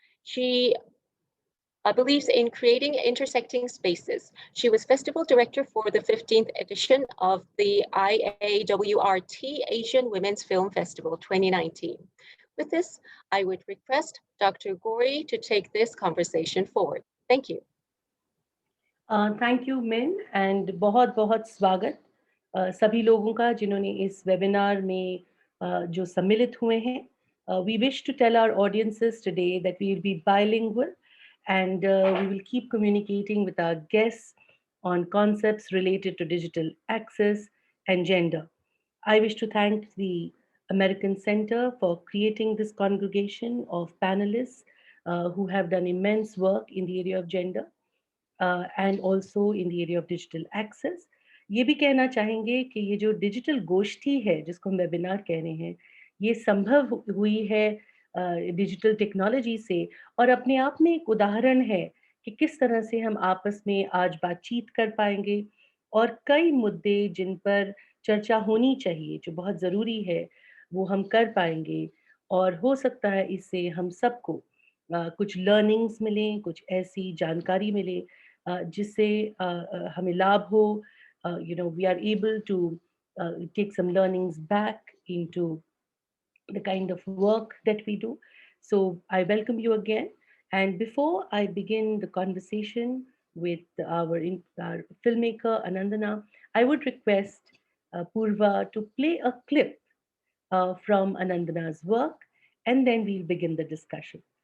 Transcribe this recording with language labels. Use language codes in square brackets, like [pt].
[en] She believes in creating intersecting spaces. She was festival director for the 15th edition of the IAWRT Asian Women's Film Festival 2019. With this, I would request Dr. Gauri to take this conversation forward. Thank you. Thank you, Min, and [hi] बहुत बहुत स्वागत सभी लोगों का जिन्होंने इस webinar में जो सम्मिलित हुए हैं. [en] We wish to tell our audiences today that we will be bilingual and we will keep communicating with our guests on concepts related to digital access and gender. I wish to thank the American Center for creating this congregation of panelists who have done immense work in the area of gender and also in the area of digital access. [hi] ये भी कहना चाहेंगे कि ये जो digital गोष्ठी है जिसको हम वेबिनार कह रहे हैं, ये संभव हुई है डिजिटल टेक्नोलॉजी से और अपने आप में एक उदाहरण है कि किस तरह से हम आपस में आज बातचीत कर पाएंगे और कई मुद्दे जिन पर चर्चा होनी चाहिए जो बहुत ज़रूरी है वो हम कर पाएंगे और हो सकता है इससे हम सबको कुछ लर्निंग्स मिलें, कुछ ऐसी जानकारी मिले जिससे हमें लाभ हो. [en] We are able to take some learnings back into the kind of work that we do. So I welcome you again. And before I begin the conversation with our filmmaker Anandana, I would request Purva to play a clip from Anandana's work, and then we'll begin the discussion.